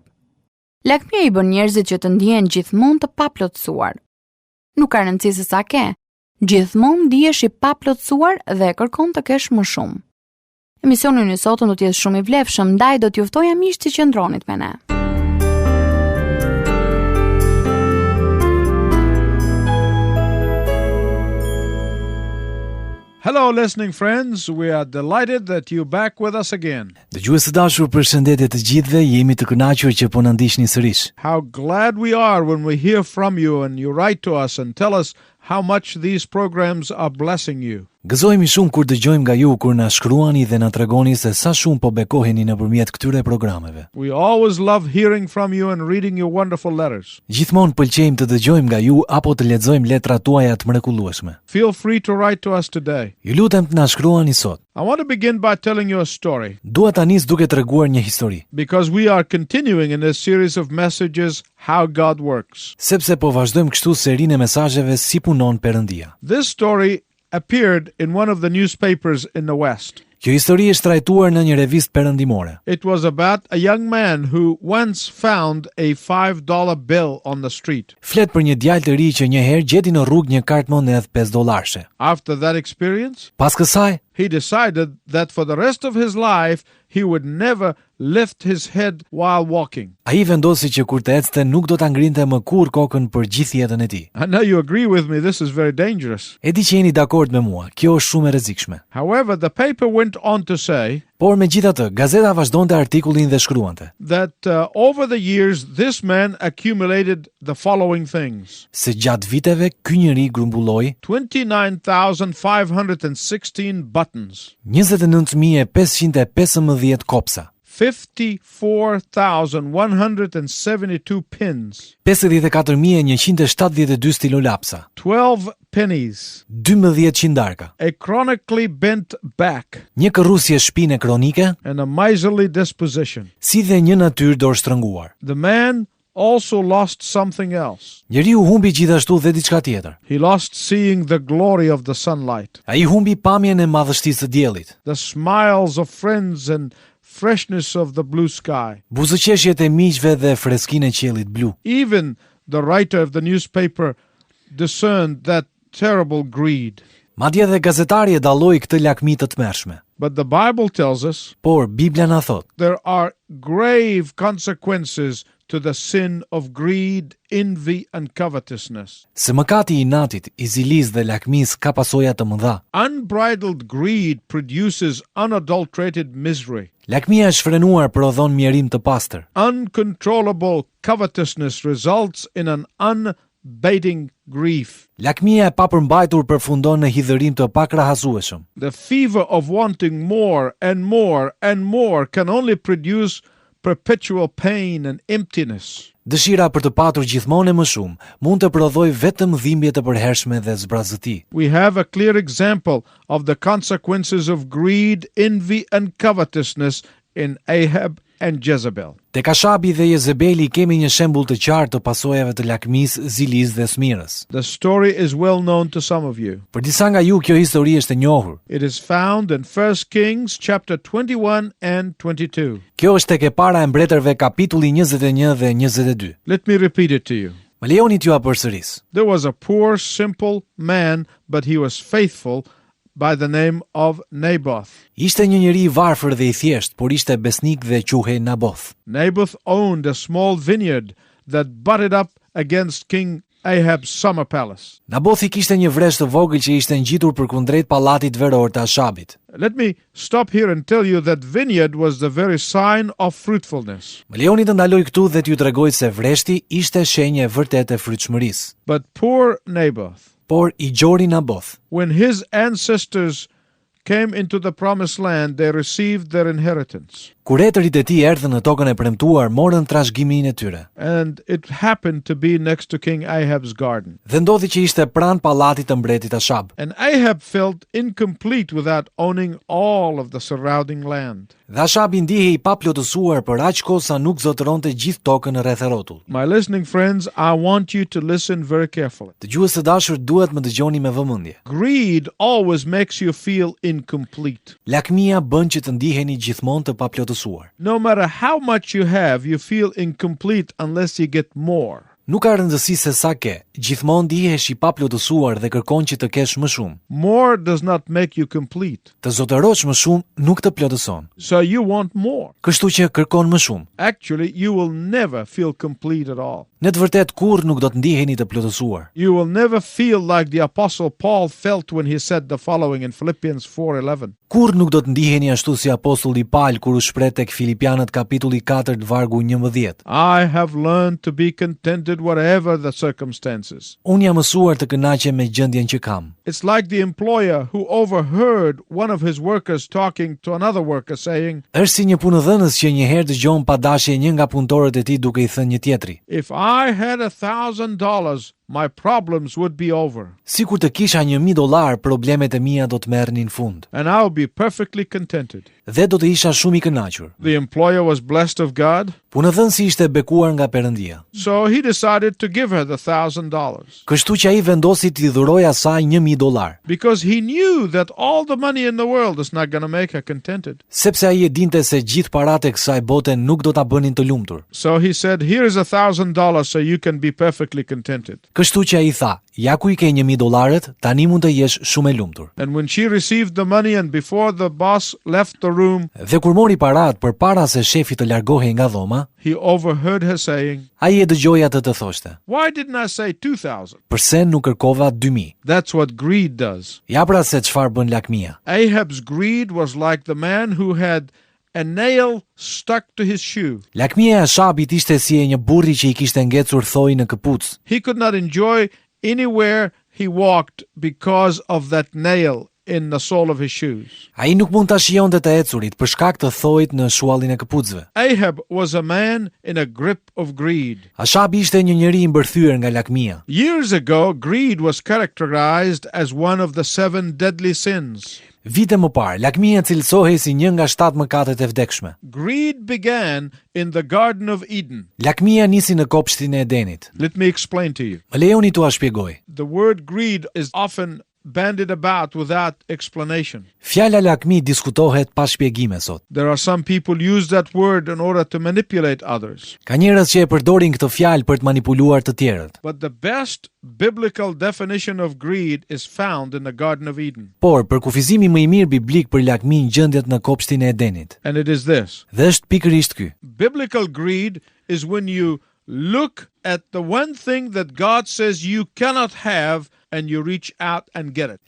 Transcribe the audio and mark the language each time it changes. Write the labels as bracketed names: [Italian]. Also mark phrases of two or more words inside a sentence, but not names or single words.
[Albanian] Lakmia i bën njerëzit që të ndihen gjithmonë të paplotësuar. Nuk ka rëndësi se sa ke, gjithmonë ndihesh i paplotësuar dhe kërkon të kesh më shumë. Emisioni i sotëm do të jetë shumë i vlefshëm, ndaj do t'ju ftoja miq të qëndronit me ne. [English] Hello, listening friends. We are delighted that you're back with us again. [Albanian] Dëgjues të dashur, përshëndetje të gjithëve, jemi të kënaqur që po na ndiqni sërish. [English] How glad we are when we hear from you and you write to us and tell us how much these programs are blessing you. [Albanian] Gëzohemi shumë kur dëgjojmë nga ju, kur na shkruani dhe na tregoni se sa shumë po bekoheni nëpërmjet këtyre programeve. [English] We always love hearing from you and reading your wonderful letters. [Albanian] Gjithmonë pëlqejmë të dëgjojmë nga ju apo të lexojmë letrat tuaja të mrekullueshme. [English] Feel free to write to us today. [Albanian] Ju lutem të na shkruani sot. [English] I want to begin by telling you a story. [Albanian] Dua ta nis duke treguar një histori. [English] Because we are continuing in this series of messages how God works. [Albanian] Sepse po vazhdojmë kështu serinë e mesazheve si punon Perëndia. [English] This story appeared in one of the newspapers in the West. [Albanian] Kjo histori është trajtuar në një revistë perëndimore. [English] It was about a young man who once found a $5 bill on the street. [Albanian] Flet për një djalë të ri që një herë gjeti në rrugë një kartë monedh $5. [English] After that experience, [Albanian] Pas kësaj, [English] he decided that for the rest of his life he would never lift his head while walking. [Albanian] ai vendosi që kur të ecte nuk do ta ngrinte më kurrë kokën për gjithë jetën e tij. [English] I know you agree with me, this is very dangerous. [Albanian] E di që jeni dakord me mua, kjo është shumë e rrezikshme. [English] However, the paper went on to say [Albanian] Por megjithatë, gazeta vazhdonte artikullin dhe shkruante [English] that over the years this man accumulated the following things. [Albanian] se gjatë viteve ky njeri grumbulloi [English] 29,516 buttons, [Albanian] 29.515 kopsa, [English] 54,172 pins, [Albanian] 54.172 stilolapsa, [English] 12 pennies, [Albanian] 12 qindarka, [English] a chronically bent back, [Albanian] një kërrusje shpine kronike, [English] and a miserly disposition. [Albanian] si dhe një natyrë dorështrënguar. [English] The man also lost something else. [Albanian] Njeriu humbi gjithashtu dhe diçka tjetër. [English] He lost seeing the glory of the sunlight, [Albanian] Ai humbi pamjen e madhështisë së diellit, [English] the smiles of friends and freshness of the blue sky. [Albanian] buzëqeshjet e miqve dhe freskinë e qiellit blu. [English] Even the writer of the newspaper discerned that terrible greed. [Albanian] Madje edhe gazetari e dalloi këtë lakmi të tmerrshme. [English] But the Bible tells us [Albanian] Por Biblia na thot [English] there are grave consequences to the sin of greed, envy, and covetousness. [Albanian] se mëkati i inatit, i zilisë dhe lakmisë ka pasoja të mëdha. [English] Unbridled greed produces unadulterated misery. [Albanian] Lakmia e shfrenuar prodhon mjerim të pastër. [English] Uncontrollable covetousness results in an unabating grief. [Albanian] Lakmia e papërmbajtur përfundon në hidhërim të pakrahasueshëm. [English] The fever of wanting more and more and more can only produce perpetual pain and emptiness. [Albanian] Dëshira për të patur gjithmonë e më shumë mund të prodhojë vetëm dhimbje të përhershme dhe zbrazëti. [English] We have a clear example of the consequences of greed, envy, and covetousness in Ahab and Jezebel. [Albanian] Tek Ashabi dhe Jezebeli kemi një shembull të qartë të pasojave të lakmisë, zilisë dhe smirës. [English] The story is well known to some of you. [Albanian] Për disa nga ju kjo histori është e njohur. [English] It is found in 1 Kings chapter 21 and 22. [Albanian] Kjo është tek e para e mbretërve kapitulli 21 dhe 22. [English] Let me repeat it to you. [Albanian] Më lejoni t'ju përsëris. [English] There was a poor, simple man, but he was faithful, by the name of Naboth. [Albanian] Ishte një njeri i varfër dhe i thjesht, por ishte besnik dhe quhej Naboth. [English] Naboth owned a small vineyard that butted up against King Ahab's summer palace. [Albanian] Nabothi kishte një vresh të vogël që ishte ngjitur përkundrejt pallatit veror të Ashabit. [English] Let me stop here and tell you that vineyard was the very sign of fruitfulness. [Albanian] Më lejoni të ndaloj këtu dhe t'ju tregoj se vreshti ishte shenjë e vërtetë e frytshmërisë. [English] But poor Naboth, [Albanian] Por i gjori Naboth, [English] when his ancestors came into the promised land, they received their inheritance. [Albanian] Kur etërit e tij erdhën në tokën e premtuar, morën trashëgiminë e tyre. [English] And it happened to be next to King Ahab's garden. [Albanian] Dhe ndodhi që ishte pranë pallatit të mbretit Ashab. [English] And Ahab felt incomplete without owning all of the surrounding land. [Albanian] Dhe Ashabi ndihej I paplotësuar për aq kohë sa nuk zotëronte gjithë tokën rreth e rrotull. [English] My listening friends, I want you to listen very carefully. [Albanian] Dëgjues të dashur, duhet më dëgjoni me vëmendje. [English] Greed always makes you feel incomplete. [Albanian] Lakmia bën që të ndiheni gjithmonë të paplotësuar. [English] No matter how much you have, you feel incomplete unless you get more. [Albanian] Nuk ka rëndësi se sa ke, gjithmonë ndihesh I paplotësuar dhe kërkon që të kesh më shumë. [English] More does not make you complete. [Albanian] Të zotërosh më shumë nuk të plotëson. [English] So you want more. [Albanian] Kështu që kërkon më shumë. [English] Actually, you will never feel complete at all. [Albanian] Në të vërtet kur nuk do të ndiheni të plotësuar. [English] You will never feel like the Apostle Paul felt when he said the following in Philippians 4:11. [Albanian] Kur nuk do të ndiheni ashtu si apostulli Paul kur u shpreh tek Filipianët kapitulli 4 vargu 11. [English] I have learned to be contented whatever the circumstances. [Albanian] Unë jam mësuar të kënaqem me gjendjen që kam. [English] It's like the employer who overheard one of his workers talking to another worker saying, [Albanian] Është si një punëdhënës që një herë dëgjon pa dashje një nga punëtorët e tij duke I thënë një tjetri. [English] if I had $1,000, my problems would be over. [Albanian] Sikur të kisha $1,000, problemet e mia do të merrnin fund. [English] And I would be perfectly contented. [Albanian] Dhe do të isha shumë I kënaqur. [English] The employer was blessed of God, [Albanian] Punëdhënësi ishte bekuar nga Perëndia. [English] so he decided to give her the $1,000 [Albanian] Kështu që ai vendosi t'i dhurojë asaj $1,000, [English] because he knew that all the money in the world is not going to make her contented. [Albanian] sepse ai e dinte se gjithë paratë e kësaj bote nuk do ta bënin të lumtur. [English] So he said, here is $1,000 so you can be perfectly contented. [Albanian] Kështu që ai tha, ja ku I ke $1,000, tani mund të jesh shumë e lumtur. [English] And when she received the money and before the boss left the room, [Albanian] Dhe kur mori paratë përpara se shefi të largohej nga dhoma, [English] he overheard her saying, [Albanian] ai e dëgjoi atë të thoshte, [English] why didn't I say 2,000? [Albanian] "Përse nuk kërkova 2,000?" [English] That's what greed does. [Albanian] Ja pra se çfarë bën lakmia. [English] Ahab's greed was like the man who had a nail stuck to his shoe. [Albanian] Lakmia e Ashabit ishte si e një burri që I kishte ngecur thoi në këpucë. [English] He could not enjoy anywhere he walked because of that nail in the sole of his shoes. [Albanian] Ai nuk mund ta shijonte të ecurit për shkak të thojit në shuallin e këpucëve. [English] Ahab was a man in a grip of greed. [Albanian] Ashabi ishte një njeri I mbërthyer nga lakmia. [English] Years ago, greed was characterized as one of the 7 deadly sins. [Albanian] Vite më parë, lakmia cilësohej si një nga 7 mëkatet e vdekshme. [English] Greed began in the Garden of Eden. [Albanian] Lakmia nisi në kopshtin e Edenit. [English] Let me explain to you. [Albanian] Më lejoni t'ua shpjegoj. [English] The word greed is often bandied about without explanation. [Albanian] Fjala lakmi diskutohet pa shpjegime sot. [English] There are some people use that word in order to manipulate others. [Albanian] Ka njerëz që e përdorin këtë fjalë për të manipuluar të tjerët. [English] But the best biblical definition of greed is found in the Garden of Eden. [Albanian] Por përkufizimi më I mirë biblik për lakmin gjendet në kopshtin e Edenit. [English] And it is this. [Albanian] Dhe është pikërisht ky. [English] Biblical greed is when you look at the one thing that God says you cannot have and you reach out and get it.